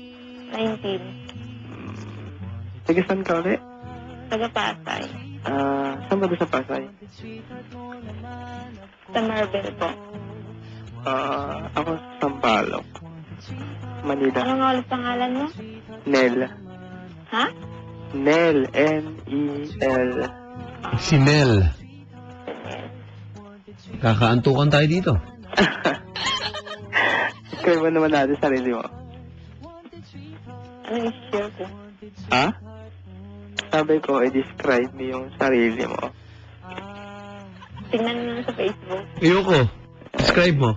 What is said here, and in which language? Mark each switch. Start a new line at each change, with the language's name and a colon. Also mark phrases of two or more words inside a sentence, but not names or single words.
Filipino: 19. Tiga saan ka ulit? Taga Pasay. Saan ba doon sa Pasay? Sa Marvel po. Ako sa Sampalok. Manila. Ano nga ulit pangalan mo? Nel. Ha? Nel. N-E-L. Si Nel. Kakaantukan tayo dito. Kaya mo naman natin sarili mo. Ano yung share ko? Ha? Sabi ko, i-describe mo yung sarili mo. Tingnan mo sa Facebook. Ayoko. Describe mo.